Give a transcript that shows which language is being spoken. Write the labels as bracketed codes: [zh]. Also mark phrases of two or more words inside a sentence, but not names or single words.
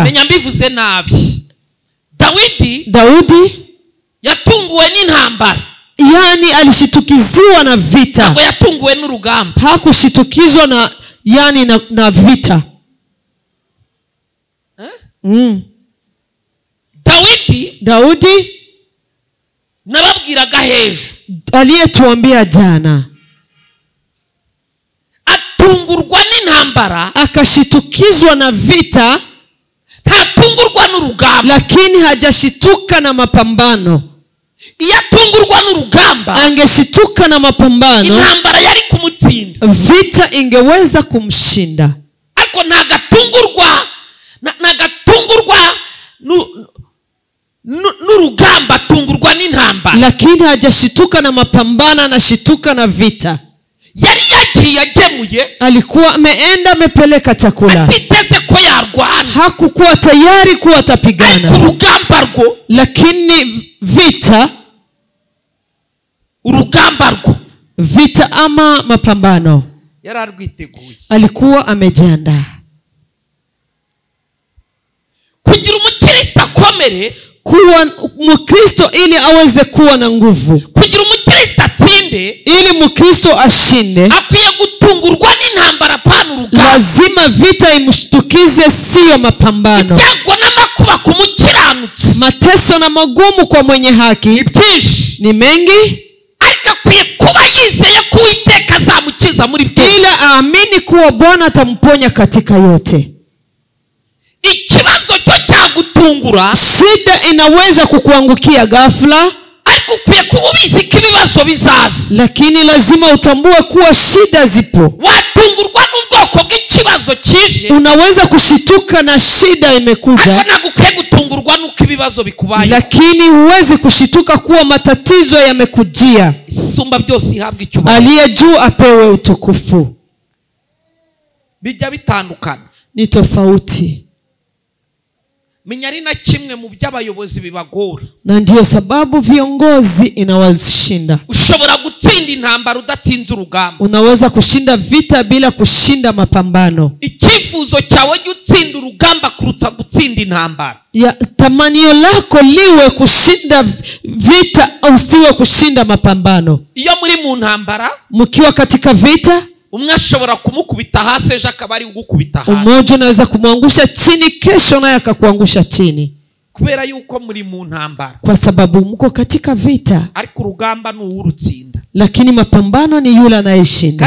[rw] menya mbivuze nabi. Daudi yatunguwe n'intambara, [sw] yani alishitukiziwa na vita. [rw] ntabwo yatunguwe n'urugamba. [sw] Hakushitukizwa na yani na vita. [rw] Daudi nababwiraga hejuru, [sw] aliyetuambia jana, [rw] atungurwa n'intambara, [sw] akashitukizwa na vita, [rw] ntatungurwa n'urugamba. [sw] lakini hajashituka na mapambano. [rw] Iyo atungurwa n'urugamba, [sw] angeshituka na mapambano, [rw] intambara yari kumutsinda, [sw] vita ingeweza kumshinda. [rw] ariko ntagatungurwa n'urugamba, atungurwa n'intambara. [sw] Lakini hajashituka na mapambano, anashituka na vita. [rw] Yari yagiye agemuye, [sw] alikuwa ameenda amepeleka chakula, [rw] atiteze ko yarwana, [sw] hakukuwa tayari kuwa atapigana. [rw] urugamba rwo, [sw] lakini vita ama mapambano [rw] yari arwiteguye, [sw] alikuwa amejiandaa. [rw] kugira umukristo akomere, [sw] kuwa Mkristo ili aweze kuwa na nguvu, [rw] kugira umukristo atsinde, [sw] ili Mkristo ashinde, [rw] akwiye gutungurwa n'intambara pana urugamba. [sw] lazima vita imshtukize, sio mapambano. [rw] Ibyago n'amakuba ku mukiranutsi, [sw] mateso na magumu kwa mwenye haki ni mengi, [rw] ariko akwiye kuba yizeye ko Uwiteka azamukiza muri byose, [sw] ila aamini kuwa Bwana atamponya katika yote. [rw] Ikibazo cyo cyagutungura, [sw] shida inaweza kukuangukia ghafla, [rw] ariko ukwiye kuba ubizi ko ibibazo bizaza. [sw] lakini lazima utambue kuwa shida zipo. [rw] Watungurwa n'ubwoko bw'ikibazo kije, [sw] unaweza kushituka na shida imekuja, [rw] ariko ntabwo ukwiye gutungurwa n'uko ibibazo bikubaye. [sw] lakini huwezi kushituka kuwa matatizo yamekujia. [rw] Isumba byose ihabwa icyubahiro, [sw] aliye juu apewe utukufu. [rw] bijya bitandukana, [sw] ni tofauti. [rw] menya ari na kimwe mu by'abayobozi bibagora, [sw] na ndiyo sababu viongozi inawashinda. [rw] ushobora gutsinda intambara udatinze urugamba, [sw] unaweza kushinda vita bila kushinda mapambano. [rw] icyifuzo cyawe gutsinda urugamba kuruta gutsinda intambara. [sw] ya tamanio lako liwe kushinda vita au siwe kushinda mapambano. [rw] Iyo muri mu ntambara, [sw] mkiwa katika vita, [rw] umwe ashobora kumukubita hasi, ejo akaba ari ugukubita hasi. [sw] Mmoja anaweza kumwangusha chini, kesho naye akakuangusha chini, [rw] kubera yuko muri mu ntambara, [sw] kwa sababu mko katika vita. [rw] ariko urugamba ni uwurutsinda, [sw] lakini mapambano ni yule anayeshinda.